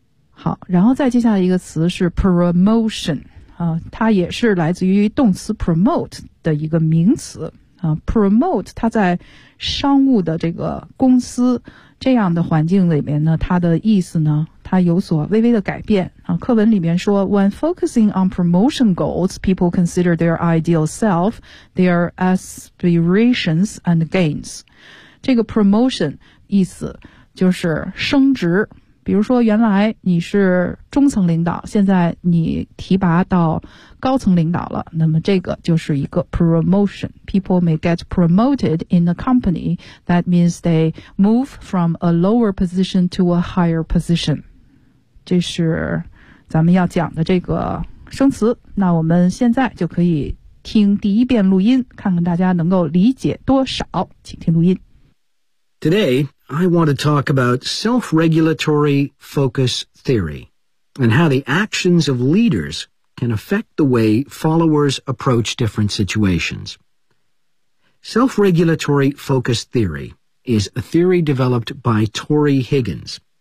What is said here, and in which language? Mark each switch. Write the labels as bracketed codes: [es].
[zh] 好，然后再接下来一个词是 promotion, 它也是来自于动词 promote 的一个名词 promote 它在商务的这个公司这样的环境里面呢，它的意思呢它有所微微的改变啊。 [en] 课文里面说 When focusing on promotion goals, people consider their ideal self, their aspirations and gains. [zh] 这个 promotion 意思就是升职，比如说原来你是中层领导，现在你提拔到高层领导了，那么这个就是一个 promotion. [en] People may get promoted in a company. That means they move from a lower position to a higher position. [zh] 这是咱们要讲的这个生词。那我们现在就可以听第一遍录音，看看大家能够理解多少，请听录音。 [en] Today,I want to talk about self-regulatory focus theory and how the actions of leaders can affect the way followers approach different situations. Self-regulatory focus theory is a theory developed by Torrey Higgins.